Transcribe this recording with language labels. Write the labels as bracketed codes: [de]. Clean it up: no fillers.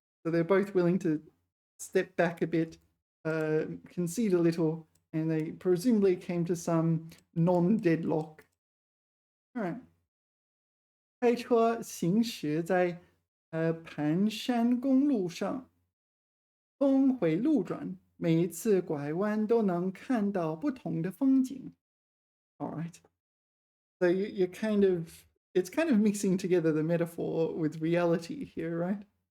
[en] So they're both willing to step back a bit, concede a little, and they presumably came to some non-deadlock. All right. [zh] 开车行驶在盘山公路上，峰回路转，每一次拐弯都能看到不同的风景。 [en] All right. So you're it's kind of mixing together the metaphor with reality here, right?